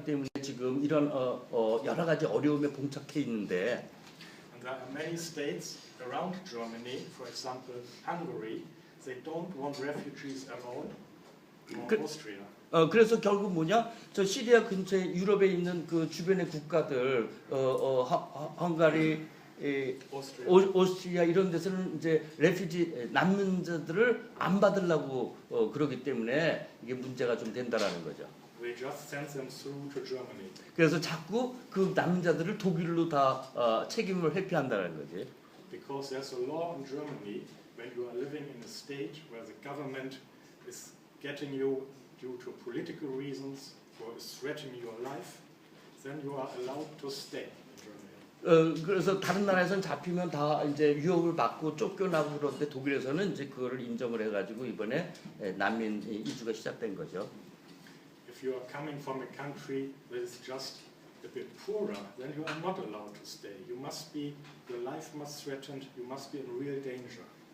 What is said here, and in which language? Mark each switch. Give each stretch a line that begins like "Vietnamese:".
Korean: 때문에 지금 이런 여러 가지 어려움에 봉착해 있는데.
English: And there are many states around Germany, for example, Hungary, they don't want refugees at all, or Austria.
Korean: 그래서 결국 뭐냐? 저 시리아 근처에 유럽에 있는 그 주변의 국가들, 헝가리, 오스트리아 이런 데서는 이제 레퓨지 난민자들을 안 받으려고 그러기 때문에 이게 문제가 좀 된다라는 거죠.
English: They just send them through to Germany.
Korean: 그래서 자꾸 그 난민자들을 독일로 다 책임을 회피한다는 거지.
English: Because there's a law in Germany when you are living in a state where the government is getting you due to political reasons or is threatening your life, then you are allowed to stay in Germany.
Korean: 그래서 다른 나라에서는 잡히면 다 이제 유혹을 받고 쫓겨나고 그런데 독일에서는 이제 그거를 인정을 해가지고 이번에 난민 이주가 시작된 거죠.
English: If you are coming from a country that is just a bit poorer, then you are not allowed to stay. You must be, your life must threatened. You must be in real danger.